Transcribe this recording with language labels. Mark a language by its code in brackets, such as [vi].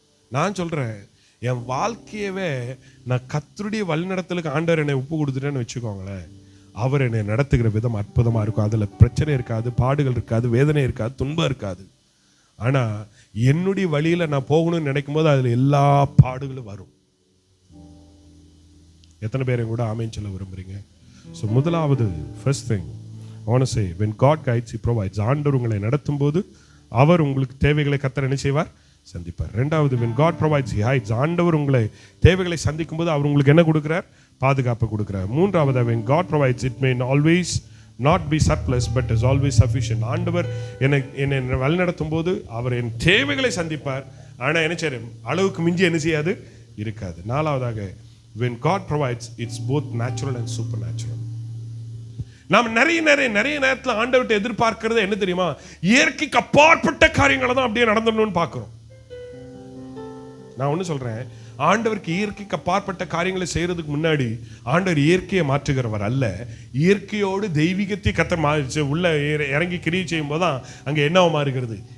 [ta] நான் சொல்றேன், என் வாழ்க்கையவே நான் கர்த்தருடைய வழிநடத்தலுக்கு ஆண்டவர் என்னை ஒப்பு கொடுத்துட்டேன்னு வச்சுக்கோங்களேன், அவர் என்னை நடத்துகிற விதம் அற்புதமா இருக்கும். அதுல பிரச்சனை இருக்காது, பாடுகள் இருக்காது, வேதனை இருக்காது, துன்பம் இருக்காது. ஆனா என்னுடைய வழியில நான் போகணும்னு நினைக்கும் போது அதுல எல்லா பாடுகளும் வரும். எத்தனை பேரை கூட ஆமென் சொல்ல விரும்புறீங்க? [en] so [ta] முதலாவது [en] First thing I want to say, when God guides, He provides. [ta] ஆண்டவர் உங்களை நடத்தும் போது அவர் உங்களுக்கு தேவைகளை கர்த்தர் என்ன செய்வார்? சந்திப்பார். ரெண்டாவது, [en] when God provides, He hides. [ta] ஆண்டவர் உங்களை தேவைகளை சந்திக்கும் போது அவர் உங்களுக்கு என்ன கொடுக்கிறார்? பாதுகாப்பு கொடுக்கிறார். மூன்றாவது, [en] when God provides, it may always not be surplus but is always sufficient. [ta] ஆண்டவர் என்னை வழிநடத்தும் போது அவர் என் தேவைகளை சந்திப்பார். ஆனா என்ன செய்யும்? அளவுக்கு மிஞ்சி என்ன செய்யாது? இருக்காது. நாலாவதாக, [en] when God provides, it's both natural and supernatural. [ta] நாம் நிறைய நேரத்தில் ஆண்டவர்கிட்ட எதிர்பார்க்கிறது என்ன தெரியுமா? இயற்கைக்கு அப்பாற்பட்ட காரியங்களை தான் அப்படியே நடந்துடணும்னு பார்க்கிறோம். நான் ஒன்று சொல்றேன், ஆண்டவருக்கு இயற்கைக்கு அப்பாற்பட்ட காரியங்களை செய்யறதுக்கு முன்னாடி ஆண்டவர் இயற்கையை மாற்றுகிறவர் அல்ல. இயற்கையோடு தெய்வீகத்தை கர்த்தர் உள்ள இறங்கி கிரியை செய்யும் போதுதான் அங்க என்னவா மாறுகிறது?